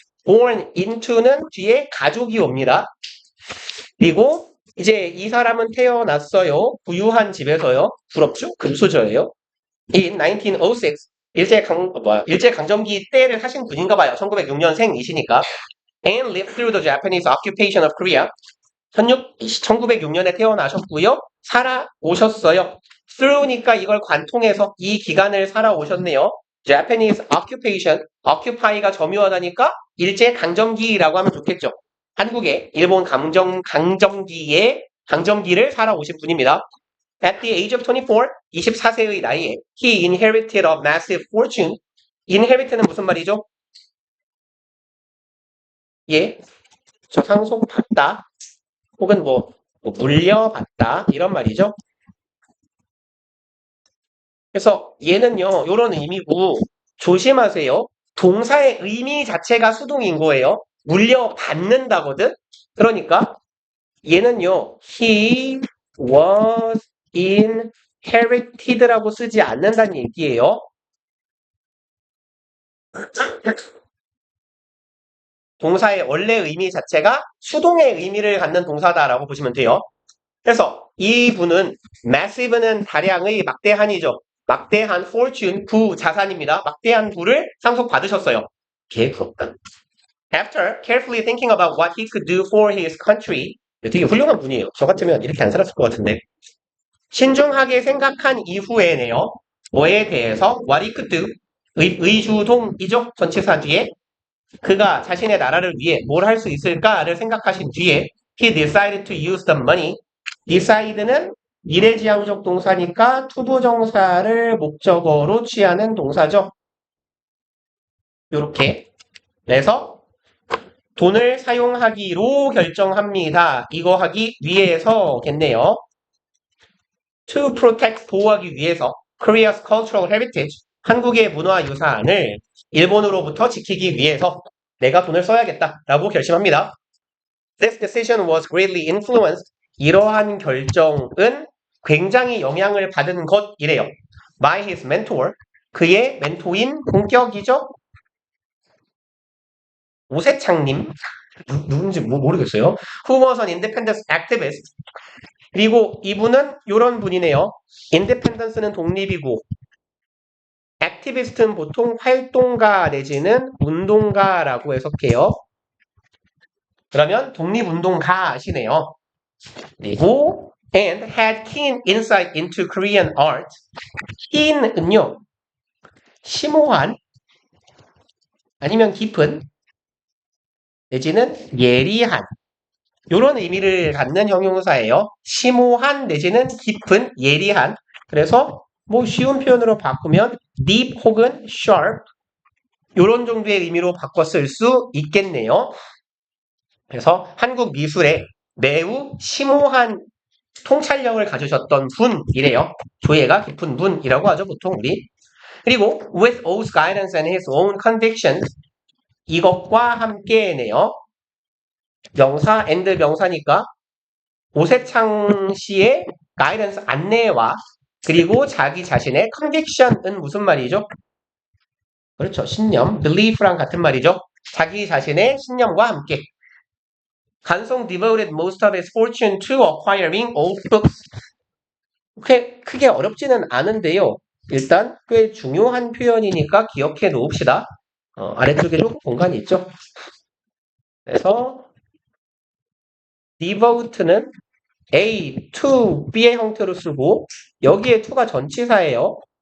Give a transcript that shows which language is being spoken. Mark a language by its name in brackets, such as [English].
[Korean] born into는 뒤에 가족이 옵니다. 그리고 이제 이 사람은 태어났어요. 부유한 집에서요. 부럽죠? 금수저예요. [English] In 1906 [Korean] 일제강점기 때를 사신 분인가 봐요. 1906년생이시니까. [English] And lived through the Japanese occupation of Korea. [Korean] 1906년에 태어나셨고요. 살아오셨어요. through니까 이걸 관통해서 이 기간을 살아오셨네요. Japanese occupation, occupy가 점유하다니까 일제강점기라고 하면 좋겠죠. 한국의 일본 강점기를 살아오신 분입니다. [English] At the age of 24, [Korean] 24세의 나이에 [English] he inherited a massive fortune. [Korean] inherit는 무슨 말이죠? 예, 저 상속받다 혹은 물려받다 이런 말이죠. 그래서 얘는요, 이런 의미고 조심하세요. 동사의 의미 자체가 수동인 거예요. 물려받는다거든. 그러니까 얘는요, [English] he was inherited [Korean] 라고 쓰지 않는다는 얘기예요. 동사의 원래 의미 자체가 수동의 의미를 갖는 동사다라고 보시면 돼요. 그래서 이 분은 massive는 다량의 막대한이죠. 막대한 fortune, 자산입니다. 막대한 부를 상속받으셨어요. 개 부럽다. [English] After carefully thinking about what he could do for his country, [Korean] 되게 훌륭한 분이에요. 저 같으면 이렇게 안 살았을 것 같은데. 신중하게 생각한 이후에네요. 뭐에 대해서 [English] what he could do, [Korean] 의주동이죠. 전치사 뒤에 그가 자신의 나라를 위해 뭘 할 수 있을까를 생각하신 뒤에 [English] he decided to use the money. [Korean] decide는 미래지향적 동사니까 투부정사를 목적어로 취하는 동사죠. 이렇게. 그래서 돈을 사용하기로 결정합니다. 이거 하기 위해서겠네요. [English] To protect, [Korean] 보호하기 위해서 [English] Korea's cultural heritage, [Korean] 한국의 문화유산을 일본으로부터 지키기 위해서 내가 돈을 써야겠다라고 결심합니다. [English] This decision was greatly influenced. [Korean] 이러한 결정은 굉장히 영향을 받은 것이래요. [English] By his mentor, [Korean] 그의 멘토인 본격이죠. 오세창님, 누군지 모르겠어요. [English] Who was an independence activist. [Korean] 그리고 이분은 이런 분이네요. independence는 독립이고 activist는 보통 활동가 내지는 운동가라고 해석해요. 그러면 독립운동가시네요. [English] 그리고 and had keen insight into Korean art. [Korean] keen은요. 심오한 아니면 깊은 내지는 예리한 이런 의미를 갖는 형용사예요. 심오한 내지는 깊은, 예리한. 그래서 뭐 쉬운 표현으로 바꾸면 deep 혹은 sharp 이런 정도의 의미로 바꿔 쓸 수 있겠네요. 그래서 한국 미술에 매우 심오한 통찰력을 가지셨던 분이래요. 조예가 깊은 분이라고 하죠, 보통 우리. [English] 그리고 with O's guidance and his own convictions [Korean] 이것과 함께네요. 명사 and 명사니까 오세창 씨의 가이던스 안내와 그리고 자기 자신의 conviction은 무슨 말이죠? 그렇죠. 신념, belief랑 같은 말이죠. 자기 자신의 신념과 함께 [English] 간송 devoted most of his fortune to acquiring old books. [Korean] 크게 어렵지는 않은데요. 일단 꽤 중요한 표현이니까 기억해 놓읍시다. 아래쪽에 조금 공간이 있죠. 그래서 devote는 A, to, B의 형태로 쓰고 여기에 to가 전치사예요.